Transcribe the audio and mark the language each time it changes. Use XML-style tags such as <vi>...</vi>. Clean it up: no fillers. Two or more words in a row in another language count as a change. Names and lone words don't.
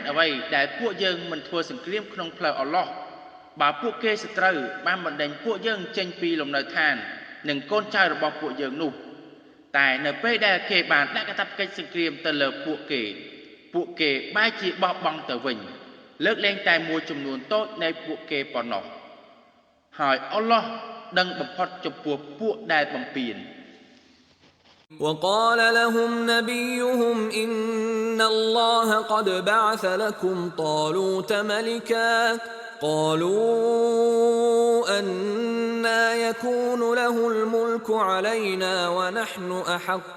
<km>អ្វីដែលពួកយើងមិនធ្វើសង្គ្រាមក្នុងផ្លូវអល់ឡោះបើពួកគេសត្រូវបានបណ្ដេញពួកយើងចេញពីលំនៅឋាននិងកូនចៅរបស់ពួកយើងនោះតែនៅពេលដែលគេបានដាក់កាតព្វកិច្ចសង្គ្រាមទៅលើពួកគេបែរជាបោះបង់ទៅវិញលើកលែងតែមួយចំនួនតូចនៃពួកគេប៉ុណ្ណោះហើយអល់ឡោះដឹងបំផុតចំពោះពួកដែលបំពាន</km> <ar>وقال لهم نبيهم إن الله قد بعث لكم طالوت ملكا قالوا أنا يكون له الملك علينا ونحن أحق</ar>